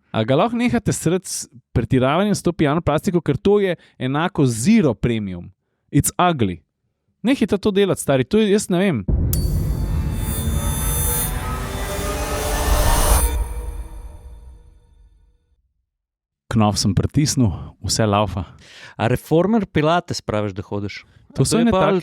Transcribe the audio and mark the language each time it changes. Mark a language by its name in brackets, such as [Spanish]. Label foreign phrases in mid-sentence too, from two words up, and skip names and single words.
[Slovenian] A ga lahko nehate sredi s pretiravanjem s to pijano plastiko, ker to je enako [English] zero premium. It's ugly. [Slovenian] Nehajte to delati, stari, to jaz ne vem. Knof sem pritisnil, vse laufa. A [English] reformer pilates [Slovenian] praviš, da hodiš? To so ene take...